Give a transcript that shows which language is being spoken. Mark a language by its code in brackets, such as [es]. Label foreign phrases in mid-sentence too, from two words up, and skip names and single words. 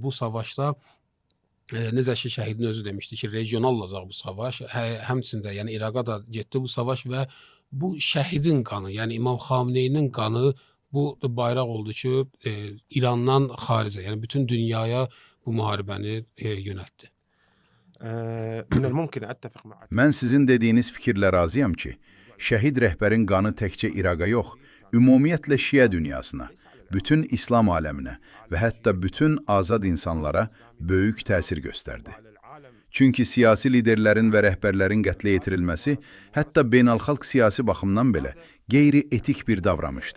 [az] Bu savaşda necə ki, şəhidin özü demişdi ki, regional olacaq bu savaş. Həmçində, yəni İraqa da getdi bu savaş və bu şəhidin qanı, yəni İmam Xamneyinin qanı bu bayraq oldu ki, İrandan xaricə, yəni bütün dünyaya bu müharibəni yönəltdi. [ar] من الممكن أتفق معك. [az] Mən sizin dediyiniz fikirlə razıyam ki, şəhid rəhbərin qanı təkcə İraqa yox, ümumiyyətlə Şiə dünyasına, bütün İslam aləminə və hətta bütün azad insanlara böyük təsir göstərdi. Çünki siyasi liderlərin və rəhbərlərin qətlə yetirilməsi hətta beynəlxalq siyasi baxımdan belə qeyri-etik bir davranışdı.